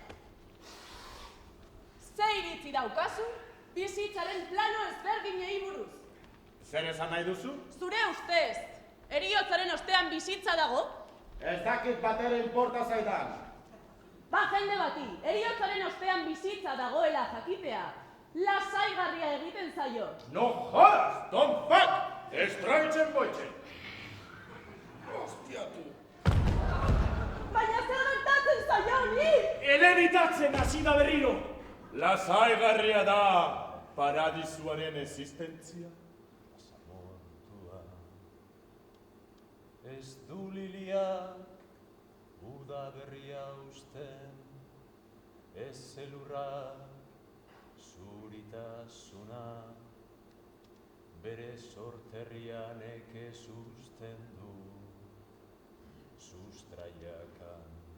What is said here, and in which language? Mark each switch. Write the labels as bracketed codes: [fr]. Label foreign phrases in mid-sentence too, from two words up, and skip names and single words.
[eu] Ze iritzi daukazu bizitzaren plano ezberdinei buruz? Zer esan nahi duzu? Zure ustez, heriotzaren ostean bizitza dago? Ez dakit bat ere inporta zaidan. Ba jende bati, heriotzaren ostean bizitza dagoela jakitea, lasaigarria egiten zaio. [es] No jodas, [en] don't fuck! Estroitzen boitzen! [eu] Hostia, tu! Baina zer gertatzen zaio ni? Helenitatzen hasi da berriro. Lasaigarria da paradisuaren existentzia. Basamortua, ez du liliak uda berria usten, ez zelurra zuritasuna, bere sorterrian eke susten du, sustraiakan.